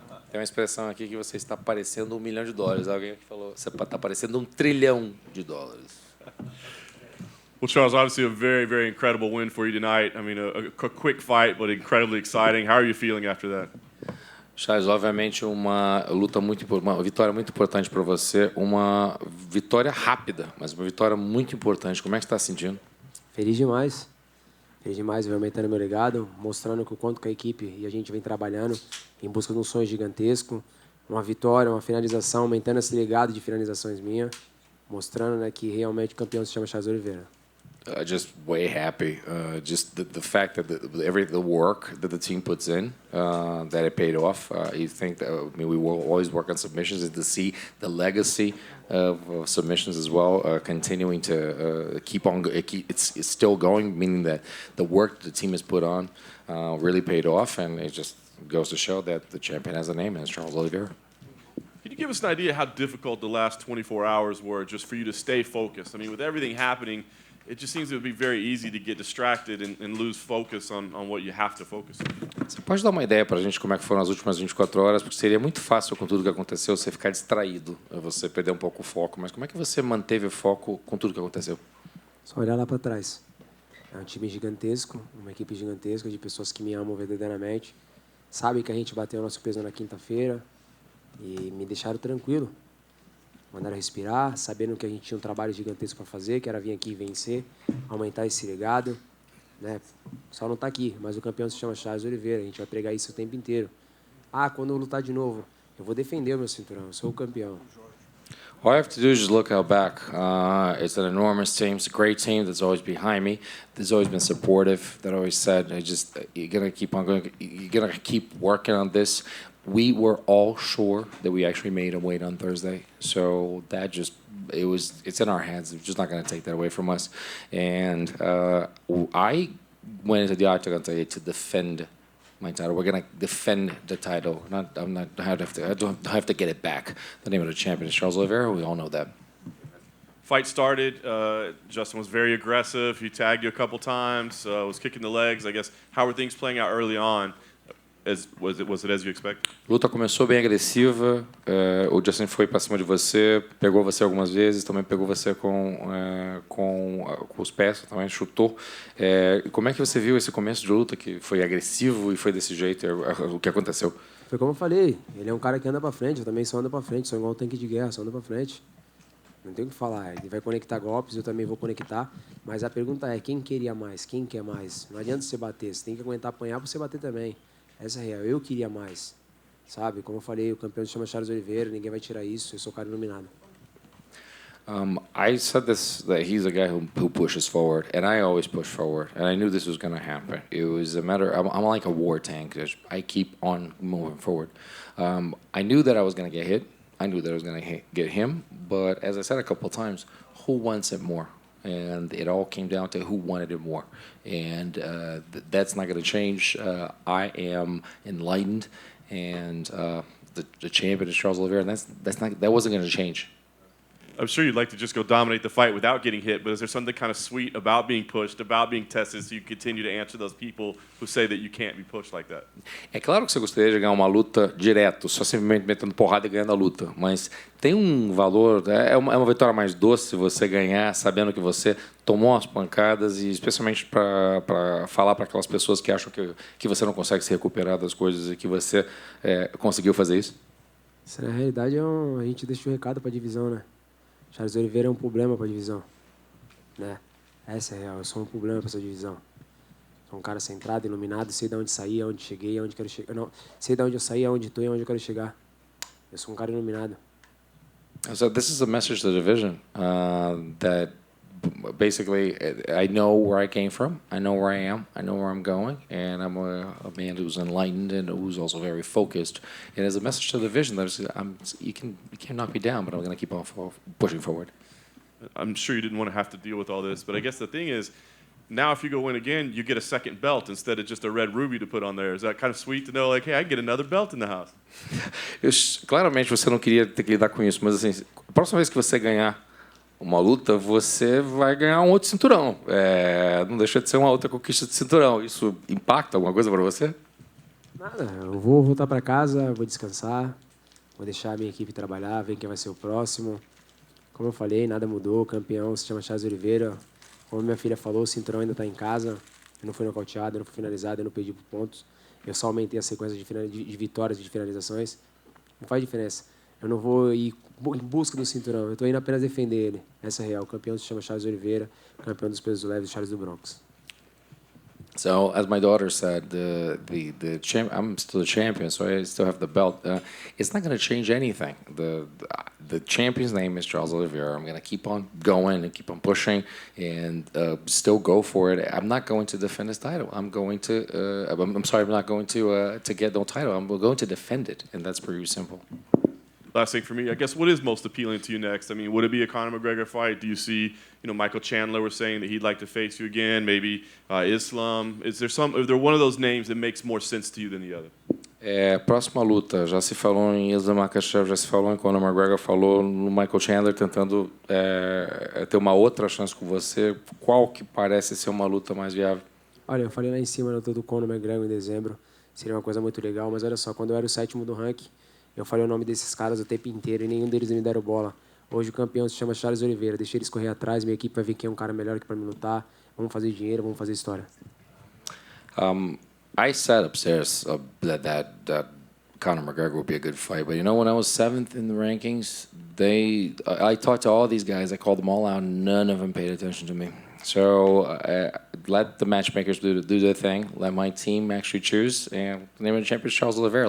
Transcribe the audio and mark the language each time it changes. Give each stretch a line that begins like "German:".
Portuguese: Tem uma expressão aqui que você está parecendo $1 milhão. Alguém que falou, você está parecendo $1 trilhão.
English: Well, Charles, obviously a very, very incredible win for you tonight. I mean, a quick fight, but incredibly exciting. How are you feeling after that?
Portuguese: Charles, obviamente uma vitória muito importante para você, uma vitória rápida, mas uma vitória muito importante. Como é que você está se sentindo? Feliz demais. Feliz demais, vem aumentando meu legado, mostrando que o quanto que a equipe e a gente vem trabalhando em busca de um sonho gigantesco, uma vitória, uma finalização, aumentando esse legado de finalizações minha, mostrando, né, que realmente o campeão se chama Charles Oliveira.
English: Just way happy. Just the fact that the work that the team puts in, that it paid off. You think that we will always work on submissions, and to see the legacy of submissions as well, continuing to keep on. It's still going, meaning that the work that the team has put on really paid off, and it just goes to show that the champion has a name, and it's Charles Oliveira. Can you give us an idea how difficult the last 24 hours were just for you to stay focused? I mean, with everything happening, it just seems it would be very easy to get distracted and lose focus on what you have to focus on.
Portuguese: Você pode dar uma ideia para a gente como é que foram as últimas 24 horas? Porque seria muito fácil com tudo que aconteceu você ficar distraído, você perder um pouco o foco. Mas como é que você manteve o foco com tudo que aconteceu? Só olhar lá para trás. É um time gigantesco, uma equipe gigantesca de pessoas que me amam verdadeiramente. Sabem que a gente bateu o nosso peso na quinta-feira e me deixaram tranquilo. Mandaram respirar, sabendo que a gente tinha um trabalho gigantesco para fazer, que era vir aqui e vencer, aumentar esse legado. Né? Só não está aqui, mas o campeão se chama Charles Oliveira, a gente vai pregar isso o tempo inteiro. Quando eu lutar de novo, eu vou defender o meu cinturão, eu sou o campeão.
English: All I have to do is just look out back. It's an enormous team. It's a great team that's always behind me. That's always been supportive. That always said, you're gonna keep on going. You're gonna keep working on this. We were all sure that we actually made a weight on Thursday, so that it's in our hands. We're just not going to take that away from us. And I went into the octagon today to defend my title. We're going to defend the title. I don't have to get it back. The name of the champion is Charles Oliveira. We all know that. Fight started. Justin was very aggressive. He tagged you a couple times. Was kicking the legs. I guess how were things playing out early on? Was it as you expect?
Portuguese: A luta começou bem agressiva. O Justin foi para cima de você, pegou você algumas vezes, também pegou você com os pés, também chutou. Como é que você viu esse começo de luta que foi agressivo e foi desse jeito? O que aconteceu? Foi como eu falei, ele é um cara que anda para frente, eu também só ando para frente, sou igual um tanque de guerra, só ando para frente. Não tem o que falar, ele vai conectar golpes, eu também vou conectar, mas a pergunta é, quem queria mais, quem quer mais? Não adianta você bater, você tem que aguentar apanhar para você bater também. Essa é a real. Eu queria mais, sabe? Como eu falei, o campeão se chama Charles Oliveira, ninguém vai tirar isso, eu sou o cara iluminado.
English: I said this, that he's a guy who pushes forward, and I always push forward, and I knew this was going to happen. It was a matter, I'm like a war tank. I keep on moving forward. I knew that I was going to get hit. I knew that I was going to get him, but as I said a couple of times, who wants it more? And it all came down to who wanted it more. And that's not going to change. I am enlightened, and the champion is Charles Oliveira, and that wasn't going to change. I'm sure you'd like to just go dominate the fight without getting hit, but is there something kind of sweet about being pushed, about being tested, so you continue to answer those people who say that you can't be pushed like that?
Portuguese: É claro que você gostaria de ganhar uma luta direto, só simplesmente metendo porrada e ganhando a luta, mas tem um valor, é uma vitória mais doce você ganhar sabendo que você tomou umas pancadas, e especialmente para falar para aquelas pessoas que acham que você não consegue se recuperar das coisas e que você conseguiu fazer isso. Isso, na realidade, a gente deixa o recado para a divisão, né? Charles Oliveira é um problema para a divisão, né? Essa é a real, eu sou um problema para essa divisão. Sou um cara centrado, iluminado, sei de onde saí, aonde cheguei, aonde quero chegar. Não, sei de onde eu saí, aonde estou e aonde eu quero chegar. Eu sou um cara iluminado.
English: So this is a message to the division that basically I know where I came from, I know where I am, I know where I'm going, and I'm a man who's enlightened and who's also very focused. And as a message to the division, you can knock me down, but I'm going to keep on pushing forward. I'm sure you didn't want to have to deal with all this, but I guess the thing is, now if you go win again, you get a second belt instead of just a red ruby to put on there. Is that kind of sweet to know, like, hey, I can get another belt in the house?
Portuguese: Claramente você não queria ter que lidar com isso, mas assim, a próxima vez que você ganhar uma luta, você vai ganhar um outro cinturão. Não deixa de ser uma outra conquista de cinturão. Isso impacta alguma coisa para você? Nada, eu vou voltar para casa, vou descansar, vou deixar a minha equipe trabalhar, ver quem vai ser o próximo. Como eu falei, nada mudou, o campeão se chama Charles Oliveira. Como minha filha falou, o cinturão ainda está em casa. Eu não fui nocauteado, eu não fui finalizado, eu não perdi por pontos. Eu só aumentei a sequência de vitórias e de finalizações. Não faz diferença. Eu não vou ir em busca do cinturão, eu estou indo apenas defender ele. Essa é real. O campeão se chama Charles Oliveira, campeão dos pesos leves, Charles do Bronx.
English: So, as my daughter said, I'm still the champion, so I still have the belt. It's not going to change anything. The champion's name is Charles Oliveira. I'm going to keep on going and keep on pushing and still go for it. I'm not going to defend his title. I'm sorry, I'm not going to get no title. I'm going to defend it, and that's pretty simple. Last thing for me, I guess, what is most appealing to you next? I mean, would it be a Conor McGregor fight? Do you see, Michael Chandler was saying that he'd like to face you again, maybe Islam? Is there one of those names that makes more sense to you than the other?
Portuguese: Próxima luta, já se falou em Islam Makhachev, já se falou em Conor McGregor, falou no Michael Chandler tentando ter uma outra chance com você. Qual que parece ser uma luta mais viável? Olha, eu falei lá em cima na luta do Conor McGregor em dezembro, seria uma coisa muito legal, mas olha só, quando eu era o 7º do ranking, eu falei o nome desses caras o tempo inteiro e nenhum deles me deram bola. Hoje o campeão se chama Charles Oliveira. Deixei eles correr atrás, minha equipe vai ver quem é um cara melhor que para me lutar. Vamos fazer dinheiro, vamos fazer história.
English: I said upstairs that Conor McGregor would be a good fight, but when I was 7th in the rankings, I talked to all these guys, I called them all out, none of them paid attention to me. So let the matchmakers do their thing, let my team actually choose, and the name of the champion is Charles Oliveira.